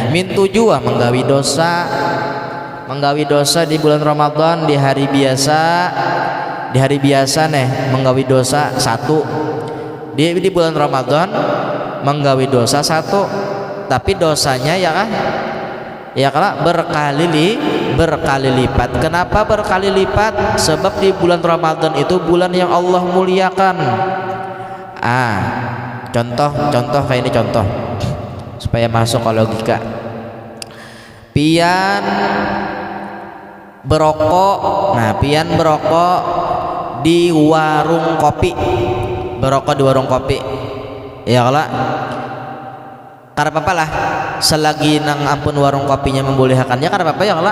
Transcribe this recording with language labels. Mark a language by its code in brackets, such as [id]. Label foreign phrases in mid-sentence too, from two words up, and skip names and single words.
[id] Min tujuh menggawi dosa di bulan Ramadan di hari biasa nih menggawi dosa satu, di bulan Ramadan menggawi dosa satu, tapi dosanya ya kan berkali lipat. Kenapa berkali lipat? Sebab di bulan Ramadan itu bulan yang Allah muliakan. Contoh kayak ini, contoh supaya masuk ke logika. [bjn] Pian berokok di warung kopi, ya kalau kada apa-apa lah selagi nang ampun warung kopinya membolehkannya, kada apa-apa ya kalau.